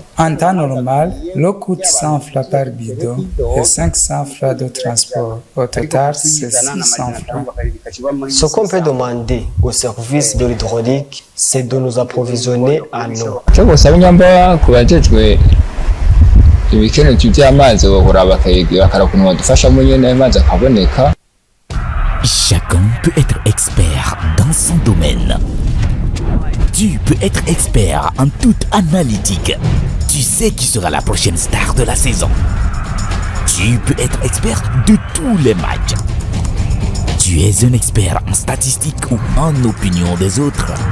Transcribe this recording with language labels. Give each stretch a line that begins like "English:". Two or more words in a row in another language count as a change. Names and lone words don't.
French: En temps normal, l'eau coûte 100 francs par bidon et 500 francs de transport. Au total, c'est 600 francs. Ce qu'on peut demander au service de l'hydraulique, c'est de nous approvisionner en eau.
Rundi: ibikenewe by'amazi bahora bakarakuntu badufashamo nyene amazi akaboneka.
French: Chacun peut être expert dans son domaine. Tu peux être expert en toute analytique. Tu sais qui sera la prochaine star de la saison. Tu peux être expert de tous les matchs. Tu es un expert en statistiques ou en opinion des autres.